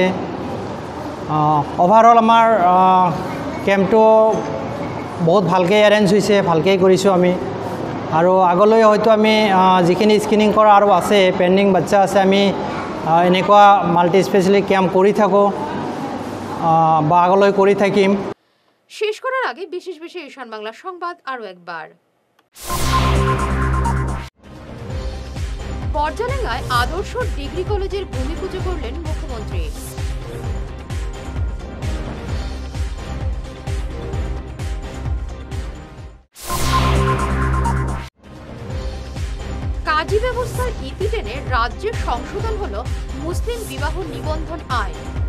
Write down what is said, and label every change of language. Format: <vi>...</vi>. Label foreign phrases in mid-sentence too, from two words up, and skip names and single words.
<as>অভাৰঅল আমাৰ কেম্পটো বহুত ভালকৈ এৰেঞ্জ হৈছে, ভালকৈ কৰিছোঁ আমি। আৰু আগলৈ হয়তো আমি যিখিনি স্ক্ৰিনিং কৰা আৰু আছে পেণ্ডিং বাচ্চা আছে আমি এনেকুৱা</as> <en>multi speciality camp</en> <as>কৰি থাকোঁ বা আগলৈ কৰি থাকিম।</as> <bn>শেষ করার আগে বিশেষ বিশেষ ঈশান বাংলা সংবাদ আরও একবার। বর্জালেঙ্গায় আদর্শ ডিগ্রি কলেজের ভূমি পুজো করলেন মুখ্যমন্ত্রী। কাজী ব্যবস্থার ইতি টেনে রাজ্যে সংশোধন হল মুসলিম বিবাহ নিবন্ধন আইন।</bn>